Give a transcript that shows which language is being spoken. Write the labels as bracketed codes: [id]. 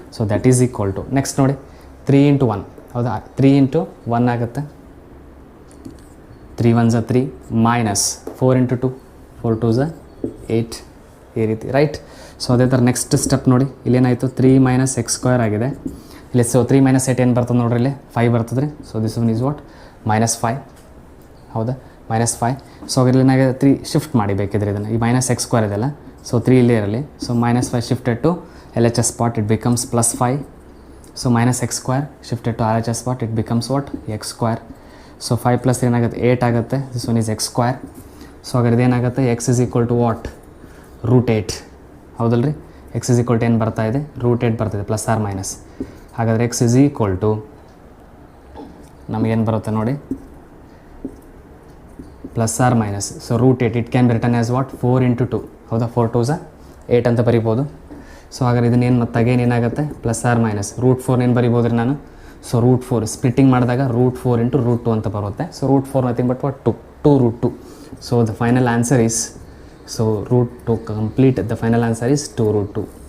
[kn] So that is equal to next ನೋಡಿ 3 × 1, ಹೌದಾ. 3 × 1 ಆಗುತ್ತೆ, 3 1s 3 ಮೈನಸ್ 4 × 2 4 2s 8 ಈ ರೀತಿ, ರೈಟ್. ಸೊ ಅದೇ ಥರ ನೆಕ್ಸ್ಟ್ ಸ್ಟೆಪ್ ನೋಡಿ ಇಲ್ಲೇನಾಯಿತು 3 - x² ಆಗಿದೆ ಇಲ್ಲಿ. ಸೊ 3 - 8 ಏನು ಬರ್ತದೆ ನೋಡ್ರಿ ಇಲ್ಲಿ 5 ಬರ್ತದೆ ರೀ. So this one is what -5, ಹೌದಾ, -5. ಸೊ ಅದ್ರಲ್ಲಿ ಏನಾಗಿದೆ 3 ಶಿಫ್ಟ್ ಮಾಡಿ ಬೇಕಿದ್ರೆ ಇದನ್ನು, ಈ -x² ಇದೆಲ್ಲ. ಸೊ 3 ಇಲ್ಲೇ ಇರಲಿ. [en] So -5 shifted to LHS spot, it becomes +5. So -x² shifted to RHS spot, it becomes what x². [kn] So 5 + ಏನಾಗುತ್ತೆ 8 ಆಗುತ್ತೆ. [en] This one is x². [kn] So ಹಾಗಾದ್ರೆ ಏನಾಗುತ್ತೆ [en] x is equal to what [kn] √8, ಹೌದಲ್ರಿ. x is equal to ಏನು ಬರ್ತಾ ಇದೆ √8 ಬರ್ತಿದೆ, +or-. ಹಾಗಾದರೆ x is equal to ನಮಗೇನು ಬರುತ್ತೆ ನೋಡಿ +or-. [en] So √8 it can be return as what 4 × 2, ಹೌದಾ. 4 2s 8 [kn] ಅಂತ ಬರಿಬೋದು. ಸೊ ಹಾಗಾದ್ರೆ ಇದನ್ನೇನು ಮತ್ತೆ ಅಗೇನ್ ಏನಾಗುತ್ತೆ +or-. √4 ಏನು ಬರಿಬೋದು ರೀ ನಾನು. ಸೊ √4 ಸ್ಪ್ಲಿಟ್ಟಿಂಗ್ ಮಾಡಿದಾಗ √4 × √2 ಅಂತ ಬರುತ್ತೆ. So √4 [en] nothing but what [kn] 2 √2. [en] So the final answer is so √2 complete the final answer is 2 √2.